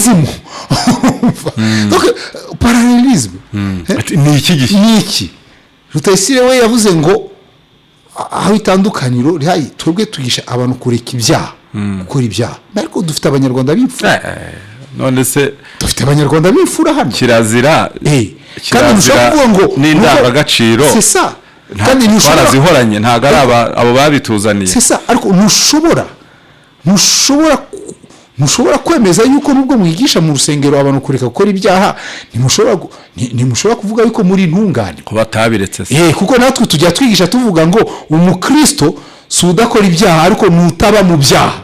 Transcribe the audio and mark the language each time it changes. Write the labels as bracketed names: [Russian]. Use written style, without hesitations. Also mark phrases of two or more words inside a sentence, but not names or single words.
[Kinyarwanda] Donc parallelisme niki Rutayisire we yavuze ngo aho itandukaniro rihaye twebwe tugisha abantu kureka ibyaha, gukora ibyaha. Ariko dufite abanyarwanda b'imfura. None se dufite abanyarwanda b'imfura hano. Kirazira kandi nushaka kuvuga ngo n'indangagaciro. [French] C'est ça. [Kinyarwanda] Kandi nushobora zihoranye ntago ari abo babituzaniye. [French] C'est ça. [Kinyarwanda] Ariko mushobora kwemeza yuko nubwo mwigisha mu rusengero abantu kureka gukora ibyaha, ntimushobora kuvuga yuko muri intungane ko batabiretse se. Kuko natwe tujya twigisha tuvuga ngo umukristo si udakora ibyaha ariko nutaba mu byaha.